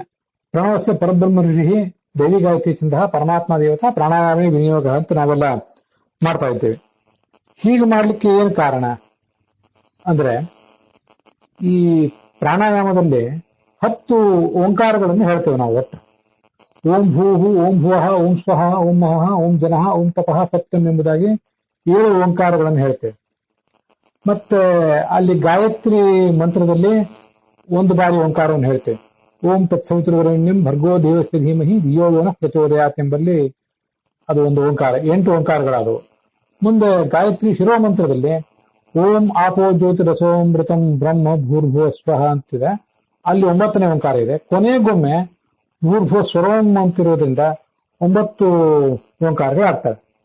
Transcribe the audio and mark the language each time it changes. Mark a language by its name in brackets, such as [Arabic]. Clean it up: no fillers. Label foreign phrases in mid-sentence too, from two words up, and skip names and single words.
[Sanskrit] ಪ್ರಣವಸ್ಯ ಪರಬ್ರಹ್ಮ ಋಷಿ ದೇವಿ ಗಾಯತ್ರಿ ಛಂದ ಪರಮಾತ್ಮ ದೇವತಾ ಪ್ರಾಣಾಯಾಮೇ ವಿನಿಯೋಗ [Kannada] ಅಂತ ನಾವೆಲ್ಲ ಮಾಡ್ತಾ ಇದ್ದೇವೆ. ಹೀಗೆ ಮಾಡ್ಲಿಕ್ಕೆ ಏನು ಕಾರಣ ಅಂದ್ರೆ, ಈ ಪ್ರಾಣಾಯಾಮದಲ್ಲಿ 10 ಓಂಕಾರಗಳನ್ನು ಹೇಳ್ತೇವೆ ನಾವು ಒಟ್ಟು. [Sanskrit] ಓಂ ಭೂಹು, ಓಂ ಭುವಃ, ಓಂ ಸ್ವಹ, ಓಂ ಮಹಃ, ಓಂ ಜನಃ, ಓಂ ತಪಃ, ಸತ್ಯಂ [Kannada] ಎಂಬುದಾಗಿ 7 ಓಂಕಾರಗಳನ್ನು ಹೇಳ್ತೇವೆ. ಮತ್ತೆ ಅಲ್ಲಿ ಗಾಯತ್ರಿ ಮಂತ್ರದಲ್ಲಿ 1 ಬಾರಿ ಓಂಕಾರವನ್ನು ಹೇಳ್ತೇವೆ. [Sanskrit] ಓಂ ತತ್ಸವಿತುರ್ವರೆಣ್ಯಂ ಭರ್ಗೋ ದೇವಸ್ಯ ಧೀಮಹಿ ಧಿಯೋ ಯೋ ನಃ ಪ್ರಚೋದಯಾತ್ [Kannada] ಎಂಬಲ್ಲಿ ಅದು 1 ಓಂಕಾರ. 8 ಓಂಕಾರಗಳಾದವು. ಮುಂದೆ ಗಾಯತ್ರಿ ಶಿರೋಮಂತ್ರದಲ್ಲಿ [Sanskrit] ಓಂ ಆಪೋ ಜ್ಯೋತಿ ರಸೋಮೃತಂ ಬ್ರಹ್ಮ ಭೂರ್ಭುವ ಸ್ವಹ [Kannada] ಅಂತಿದೆ, ಅಲ್ಲಿ 9ನೇ ಓಂಕಾರ ಇದೆ. ಕೊನೆಗೊಮ್ಮೆ [Sanskrit] ಭೂರ್ಭುವ ಸ್ವರೋಂ [Kannada] ಅಂತಿರೋದ್ರಿಂದ 9 ಓಂಕಾರಗಳಾಗ್ತವೆ.